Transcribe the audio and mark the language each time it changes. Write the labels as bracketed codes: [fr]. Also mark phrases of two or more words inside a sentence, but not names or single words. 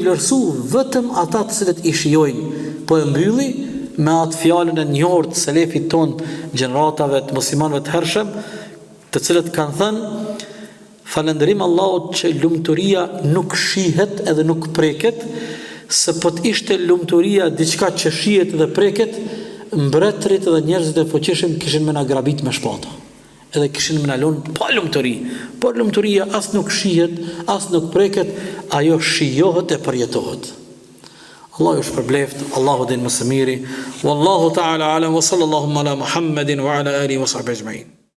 [sq] vlerësu vetëm ata të cilët i shijojnë, po e mbylli me atë fjalën e njohur të selefit ton, gjeneratave të muslimanëve të hershëm, të cilët kanë thënë falënderim Allahut që lumturia nuk shihet edhe nuk preket, se po të ishte lumturia diçka që shihet dhe preket, mbretërit dhe njerëzit e fuqishëm kishin më na grabit me shpata. Edhe kishin më na lënë pa lumturi. Por lumturia as nuk shihet, as nuk preket, ajo shijohet e përjetohet. Allahu shpërbleft, Allahu din më së miri. [ar] والله تعالى أعلم وصلى الله على محمد وعلى آله وصحبه أجمعين.